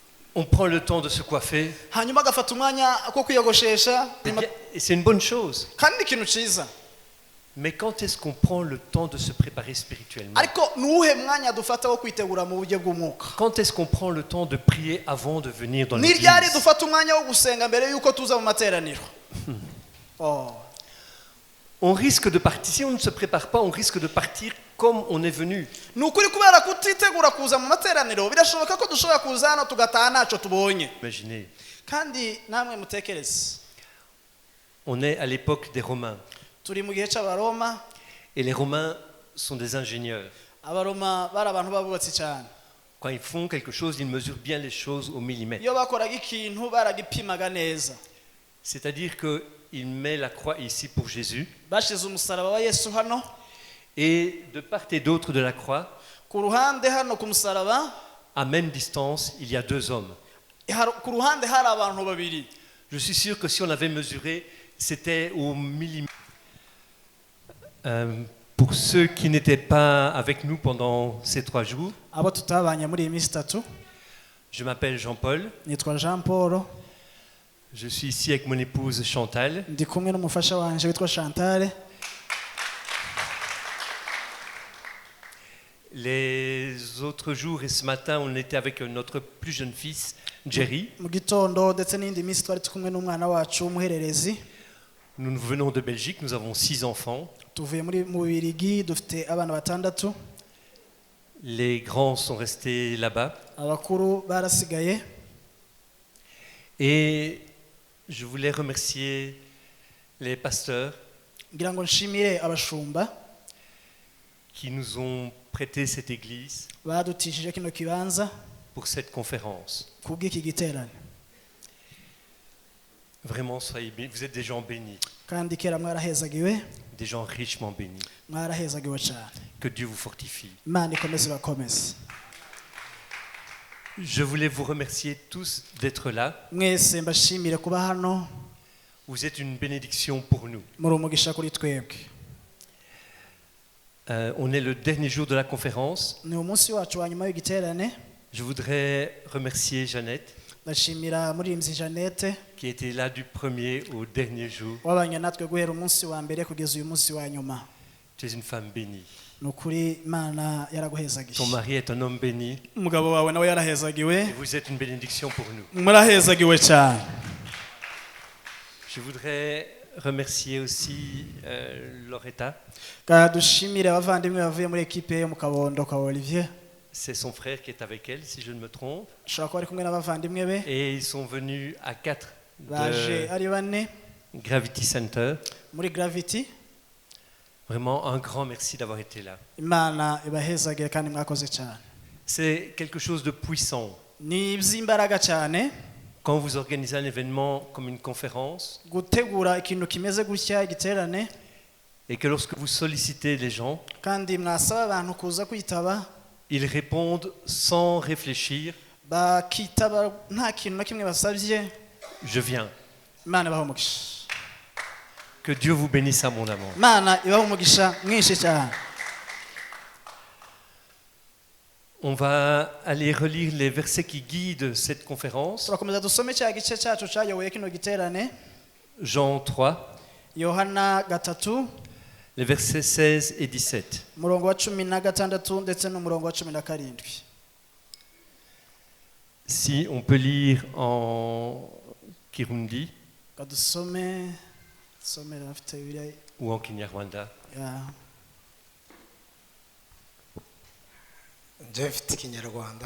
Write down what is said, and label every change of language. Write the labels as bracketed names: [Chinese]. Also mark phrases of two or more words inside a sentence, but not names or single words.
[French] On prend le temps de se coiffer. [Kinyarwanda] hanyuma agafata umwanya ko kwiyogoshesha [French] Et c'est une bonne chose. [Kinyarwanda] kandi ni ikintu cyiza. [French] Mais quand est-ce qu'on prend le temps de se préparer spirituellement? [Kinyarwanda] ariko nuwuhe mwanya dufata wo kwitegura mu buryo bw'umwuka? [French] Quand est-ce qu'on prend le temps de prier avant de venir dans [Kinyarwanda] ni ryari [French] l'église? [Kinyarwanda] dufata umwanya wo gusenga mbere yuko tuza mu materaniro? [French] On risque de partir, si on ne se prépare pas, on risque de partir comme on est venu. [Kinyarwanda] ni ukuri kubera kutitegura kuza mu materaniro birashoboka ko dushobora kuza hano tugataha ntacyo tubonye. [French] Imaginez, [Kinyarwanda] kandi namwe mutekereze, [French] on est à l'époque des Romains. [Kinyarwanda] turi mu gihe cy'abaroma. [French] Et les Romains sont des ingénieurs. [Kinyarwanda] abaroma bari abantu babubatsi cyane. [French] Quand ils font quelque chose, ils mesurent bien les choses au millimètre. [Kinyarwanda] iyo bakoraga ikintu baragipimaga neza. [French] C'est-à-dire qu'il met la croix ici pour Jésus. [Kinyarwanda] bashize umusaraba wa Yesu hano. [French] Et de part et d'autre de la croix, [Kinyarwanda] ku ruhande hano ku musaraba, [French] à même distance, il y a deux hommes. [Kinyarwanda] ku ruhande hari abantu babiri. [French] Je suis sûr que si on avait mesuré, c'était au millimètre. Pour ceux qui n'étaient pas avec nous pendant ces 3 jours, [Kinyarwanda] abo tutabanye muri iyi minsi itatu, [French] je m'appelle Jean-Paul. [Kinyarwanda] nitwa Jean Paul. [French] Je suis ici avec mon épouse Chantal. [Kinyarwanda] ndi kumwe n'umufasha wanje witwa Chantal. [French] Les autres jours et ce matin, on était avec notre plus jeune fils, Jerry. [Kinyarwanda] mu gitondo ndetse n'indi minsi twari kumwe n'umwana wacu w'umuhererezi. [French] Nous venons de Belgique, nous avons 6 enfants. [Kinyarwanda] tuvuye mu Bubiligi, dufite abana batandatu. [French] Les grands sont restés là-bas. [Kinyarwanda] abakuru barasigaye. [French] Et je voulais remercier les pasteurs [Kinyarwanda] ngira ngo nshimire abashumba [French] qui nous ont prêté cette église [Kinyarwanda] badutishije kino kibanza [French] pour cette conférence. [Kinyarwanda] kubw'iki giterane. [French] Vraiment, soyez bénis. Vous êtes des gens bénis, [Kinyarwanda] kandi kera mwarahezagiwe, [French] des gens richement bénis. [Kinyarwanda] mwarahezagiwe cyane. [French] Que Dieu vous fortifie. [Kinyarwanda] Imana ikomeze bakomeze. [French] Je voulais vous remercier tous d'être là. [Kinyarwanda] mwese mbashimire kuba hano. [French] Vous êtes une bénédiction pour nous. [Kinyarwanda] muri umugisha kuri twebwe. [French] On est le dernier jour de la conférence. [Kinyarwanda] ni umunsi wacu wa nyuma w'igiterane. [French] Je voudrais remercier Jeannette [Kinyarwanda] ndashimira muririmvyi Jeannette [French] qui était là du premier au dernier jour. [Kinyarwanda] wabanye natwe guhera umunsi wa mbere kugeza uyu munsi wa nyuma. [French] Tu es une femme bénie. [Kinyarwanda] ni ukuri Imana yaraguhezagiye. [French] Ton mari est un homme béni. [Kinyarwanda] umugabo wawe nawe [French] Et [Kinyarwanda] yarahezagiwe. [French] vous êtes une bénédiction pour nous. [Kinyarwanda] murahezagiwe cyane. [French] Je voudrais remercier aussi Loretta. [Kinyarwanda] dushimire abavandimwe bavuye muri ekipe yo mu Kabondo kwa Olivier. [French] C'est son frère qui est avec elle, si je ne me trompe. [Kinyarwanda] ushobora kuba ari kumwe n'abavandimwe be. [French] Et ils sont venus à 4 [Kinyarwanda] baje [French] de [Kinyarwanda] ari bane [French] Gravity Center. [Kinyarwanda] muri Gravity. [French] Vraiment un grand merci d'avoir été là. [Kinyarwanda] Imana ibahezagire kandi mwakoze cyane. [French] C'est quelque chose de puissant. [Kinyarwanda] ni iby'imbaraga cyane [French] Quand vous organisez un événement comme une conférence [Kinyarwanda] gutegura ikintu kimeze gutya igiterane, [French] et que lorsque vous sollicitez les gens, [Kinyarwanda] kandi mwasaba abantu kuza kwitaba, [French] ils répondent sans réfléchir. [Kinyarwanda] bakitaba nta kintu na kimwe basabye. [French] Je viens. [Kinyarwanda] Imana ibahe umugisha. [French] Que Dieu vous bénisse abondamment. [Kinyarwanda] Imana ibahe umugisha mwinshi cyane. [French] On va aller relire les versets qui guident cette conférence. [Kinyarwanda] turakomeza dusome cya gice cyacu cyayoboye kino giterane. [French] Jean 3, [Kinyarwanda] Yohana 3 [French] les versets 16 et 17. [Kinyarwanda] umurongo wa 16 ndetse n'umurongo wa 17. [French] Si on peut lire en Kirundi [Kinyarwanda] kadusome rafite bibiri [French] ou en Kinyarwanda. [Kinyarwanda] ya njye mfite Ikinyarwanda.